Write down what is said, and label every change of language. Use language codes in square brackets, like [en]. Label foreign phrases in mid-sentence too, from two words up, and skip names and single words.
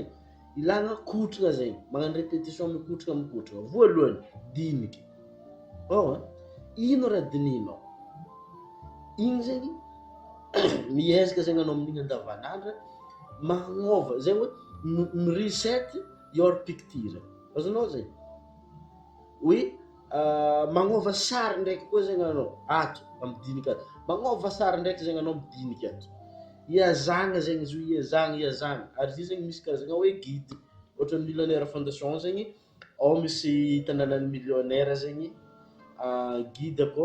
[mg] Ilagna kotrana zegny. Magnano répétition mikotrana. Voalohany, diniky. Ino raha dininao? Igny zegny miezaka zegny anao amin'igny andavanandro magnova zegny hoe mi- [en] reset your picture. [mg] Azonao zegny. Oui, magnova sary ndraiky koa zegny anao ato amin'ny dinika ato. Magnova sary ndraiky zegny anao amin'ny dinika ato. Iazagna zegny izy io, iazagna. Ary izy zegny misy karazagna hoe guide. Ohatra millionnaire fondation zegny, ao misy tanànan'ny millionnaire zegny, guide akao.